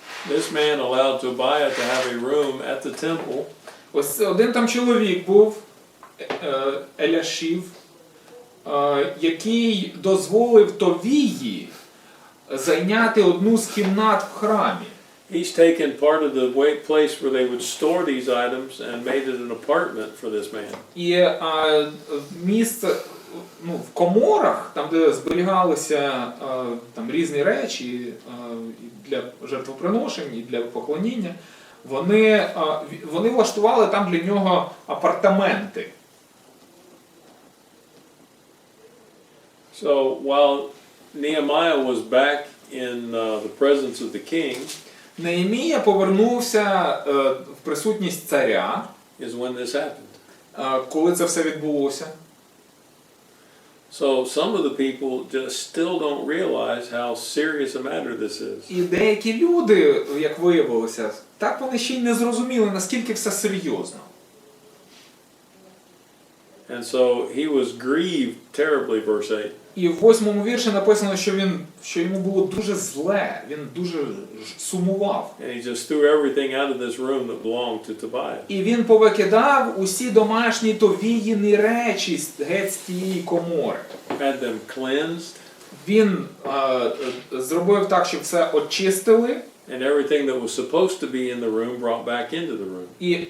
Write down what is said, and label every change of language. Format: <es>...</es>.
<en>This man allowed Tobiah to have a room at the temple</en> <uk>Ось один там чоловік був, Еляшів, який дозволив Товії зайняти одну з кімнат в храмі.</uk> <en>He's taken part of the place where they would store these items and made it an apartment for this man.</en> <uk>І місце в коморах, там де зберігалися там різні речі і для жертвоприношень, і для поклоніння, вони влаштували там для нього апартаменти.</uk> <en>So while Nehemiah was back in the presence of the king,</en> <uk>Неемія повернувся в присутність царя,</uk> <en>is when this happened.</en> <uk>Коли це все відбулося.</uk> <en>So some of the people just still don't realize how serious a matter this is.</en> <uk>І деякі люди, як виявилося, так вони ще й не зрозуміли, наскільки все серйозно.</uk> <en>And so he was grieved terribly, verse 8.</en> <uk>І в 8-му вірші написано, що йому було дуже зле, він дуже сумував.</uk> <en>And he just threw everything out of this room that belonged to Tobiah.</en> <uk>І він повикидав усі домашні товіїні речі геть з тієї комори.</uk> <en>Had them cleansed.</en> <uk>Він зробив так, щоб все очистили.</uk> <en>And everything that was supposed to be in the room brought back into the room.</en>